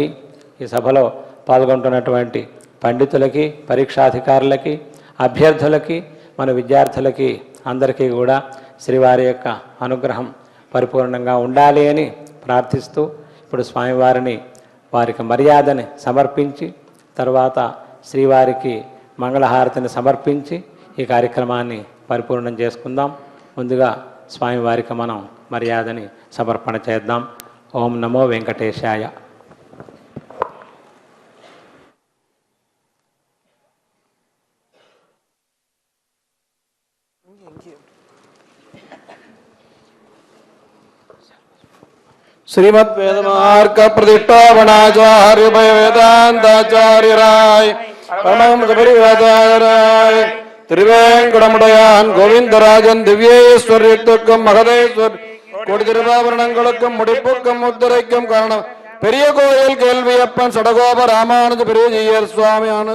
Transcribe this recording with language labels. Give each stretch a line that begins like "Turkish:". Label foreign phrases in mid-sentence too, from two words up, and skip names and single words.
Telugu: ఈ సభలో పాల్గొంటున్నటువంటి పండితులకి, పరీక్షాధికారులకి, అభ్యర్థులకి, మన విద్యార్థులకి అందరికీ కూడా శ్రీవారి యొక్క అనుగ్రహం పరిపూర్ణంగా ఉండాలి అని ప్రార్థిస్తూ ఇప్పుడు స్వామివారిని వారికి మర్యాదని సమర్పించి తర్వాత శ్రీవారికి మంగళహారతిని సమర్పించి ఈ కార్యక్రమాన్ని పరిపూర్ణం చేసుకుందాం. ముందుగా స్వామివారికి మనం మర్యాదని సమర్పణ చేద్దాం.
Sanskrit: ఓం నమో వెంకటేశాయ. श्रीमद्वेदमार्ग प्रतिष्ठापनाचार्य वेदांताचार्य राय परमहंस
Tamil: परिव्राजाय திருவேங்கடமுடையான் கோவிந்தராஜன் திவ்யேஸ்வரத்துக்கும் மகதேஸ்வர் கொடி திருவாபரணங்களுக்கும் முடிப்புக்கும் முத்திரைக்கும் காரணம் பெரிய கோயில் கேள்வியப்பன் சடகோப ராமானுஜ பெரியஜீயர் சுவாமி